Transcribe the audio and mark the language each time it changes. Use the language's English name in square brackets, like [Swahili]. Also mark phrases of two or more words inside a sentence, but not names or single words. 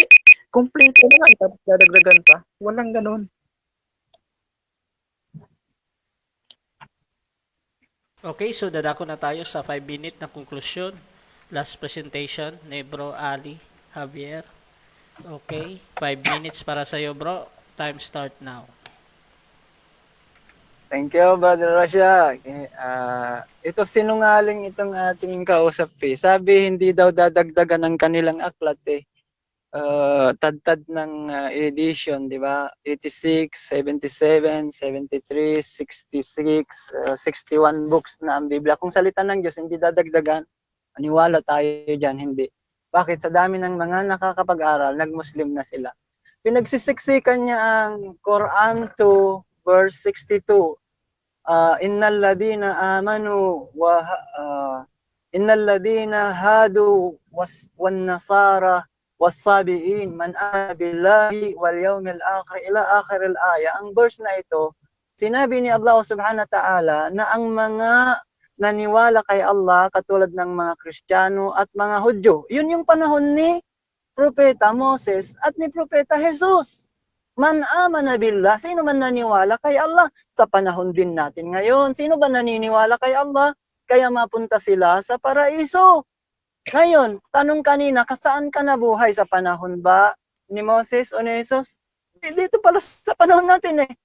[Filipino] Kompleto naman, tapos dadagdagan pa. Walang ganon. Okay, so dadako na tayo sa 5-minute na konklusyon. [English] Last presentation [Filipino] ni Bro Ali Javier. Okay, 5 minutes para sa iyo, bro. [English] Time start now. Thank you, Brother Rasha. [Filipino] Ito sinungaling itong ating kausap eh. Sabi hindi daw dadagdagan ng kanilang aklat eh. Tad-tad ng edition, di ba? 86, 77, 73, 66, 61 books na ang Biblia. Kung salita ng Diyos, hindi dadagdagan. Aniwala tayo dyan, hindi. Bakit? Sa dami ng mga nakakapag-aral, nag-Muslim na sila. Pinagsisiksikan niya ang Quran 2, verse 62. [Arabic] إن الذين آمنوا وإن الذين هادوا والنصارى والصابئين من آمن بالله واليوم الآخر إلى آخر الآية. [Filipino] Ang verse na ito, sinabi ni Allah [Arabic] سبحانه وتعالى [Filipino] na ang mga naniwala kay Allah katulad ng mga Kristiyano at mga Hudyo, yun yung panahon ni Propeta Moses at ni Propeta Jesus. [Arabic] من آمن بالله, [Filipino] sino man naniwala kay Allah sa panahon din natin ngayon. Sino ba naniniwala kay Allah? Kaya mapunta sila sa paraiso. Ngayon, tanong kanina, saan ka nabuhay? Sa panahon ba ni Moses o ni Jesus? Dito pala sa panahon natin eh.